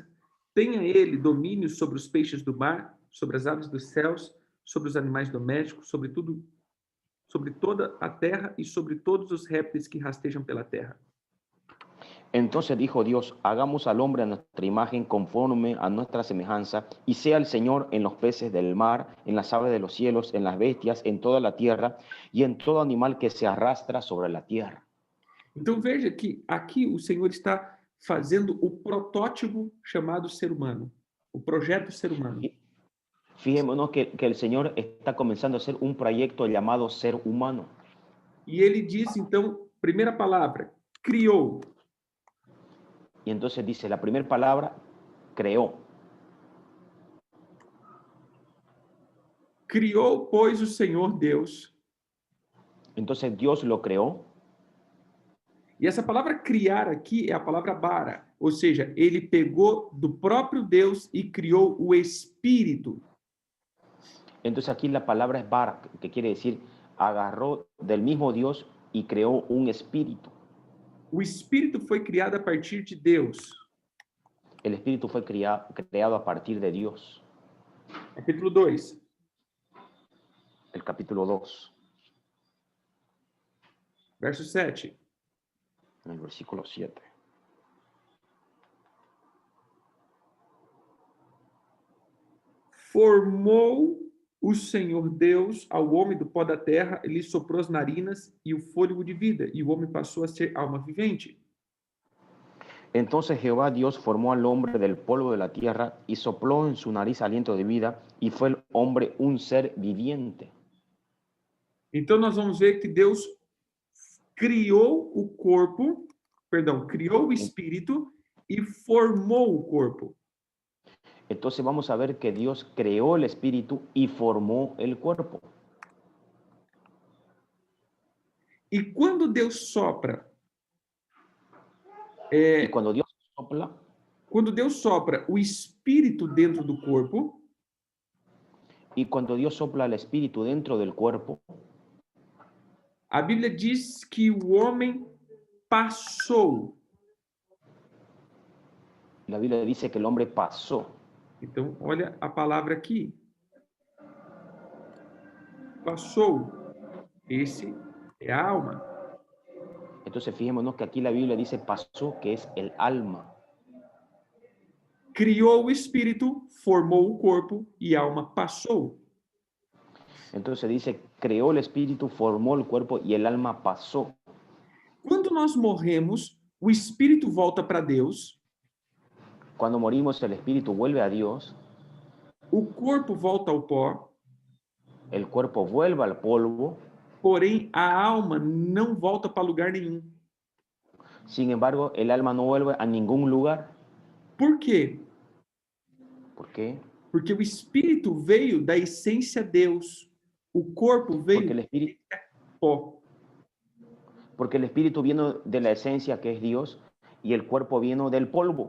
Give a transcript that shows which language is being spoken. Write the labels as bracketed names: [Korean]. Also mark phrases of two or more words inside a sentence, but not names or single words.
[Portuguese] Tenha ele domínio sobre os peixes do mar, sobre as aves dos céus, sobre os animais domésticos, sobre toda a terra e sobre todos os répteis que rastejam pela terra. [Spanish] Entonces dijo Dios, hagamos al hombre a nuestra imagen conforme a nuestra semejanza, y sea el Señor en los peces del mar, en las aves de los cielos, en las bestias, en toda la tierra, y en todo animal que se arrastra sobre la tierra. [Portuguese] Então veja que aqui o Senhor está fazendo o protótipo chamado ser humano, o projeto ser humano. [Spanish] Fí- Fijémonos que el Señor está comenzando a hacer un proyecto llamado ser humano. [Portuguese] E ele diz, então, primeira palavra, criou. [Spanish] Y entonces dice, la primera palabra, creó. [Portuguese] Criou, pois, o Senhor Deus. [Spanish] Entonces Dios lo creó. [Portuguese] E essa palavra criar aqui é a palavra bara, ou seja, ele pegou do próprio Deus e criou o Espírito. [Spanish] Entonces aquí la palabra es bara, que quiere decir agarró del mismo Dios y creó un espíritu. [Portuguese] O Espírito foi criado a partir de Deus. [Spanish] El espíritu fue creado a partir de Dios. [Portuguese] Capítulo 2. [Spanish] El capítulo 2, [Portuguese] Verso 7. [Spanish] en el versículo 7. [Portuguese] Formou o Senhor Deus ao homem do pó da terra, ele soprou as narinas e o fôlego de vida, e o homem passou a ser alma vivente. [Spanish] Entonces Jehová Dios formó al hombre del polvo de la tierra y sopló en su nariz aliento de vida y fue el hombre un ser viviente. [Portuguese] Então nós vamos ver que Deus criou o corpo, perdão, criou o espírito e formou o corpo. [Spanish] Entonces vamos a ver que Dios creó el espíritu y formó el cuerpo. [Portuguese] E quando Deus sopra, [Spanish] Y cuando Dios sopla, [Portuguese] quando Deus sopra o espírito dentro do corpo, [Spanish] y cuando Dios sopla el espíritu dentro del cuerpo, [Portuguese] a Bíblia diz que o homem passou. [Spanish] la Biblia dice que el hombre pasó. [Portuguese] Então, olha a palavra aqui. Passou. Esse é a alma. [Spanish] Entonces fijémonos que aquí la Biblia dice pasó, que es el alma. [Portuguese] Criou o espírito, formou o corpo e a alma passou. [Spanish] Entonces dice, creó el espíritu, formó el cuerpo y el alma pasó. [Portuguese] Quando nós morremos, o espírito volta para Deus, [Spanish] Cuando morimos, el espíritu vuelve a Dios, [Portuguese] o corpo volta ao pó, [Spanish] el cuerpo vuelve al polvo. [Portuguese] porém a alma não volta para lugar nenhum. [Spanish] Sin embargo, el alma no vuelve a ningún lugar. [Portuguese] Por quê? [Spanish] ¿Por qué? [Portuguese] Porque o espírito veio da essência Deus, o corpo veio [Spanish] Porque el espíritu, [Portuguese] do pó. [Spanish] porque el espíritu vino de la esencia que es Dios y el cuerpo vino del polvo.